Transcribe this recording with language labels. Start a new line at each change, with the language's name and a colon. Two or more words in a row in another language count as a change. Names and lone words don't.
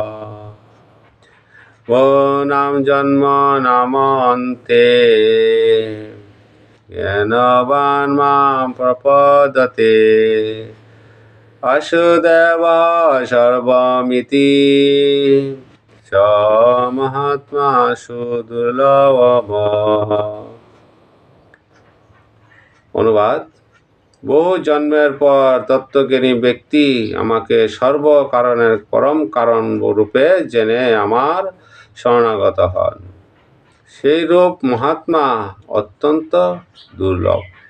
Sanskrit: बहूनां जन्म नामान्ते ज्ञानवान् मां प्रपद्यते वासुदेव सर्वमिति स महात्मासु दुर्लभः।
Bangla: অনুবাদ, বহু জন্মের পর তত্ত্বজ্ঞানী ব্যক্তি আমাকে সর্ব কারণের পরম কারণ রূপে জেনে আমার শরণাগত হন। সেই রূপ মহাত্মা অত্যন্ত দুর্লভ।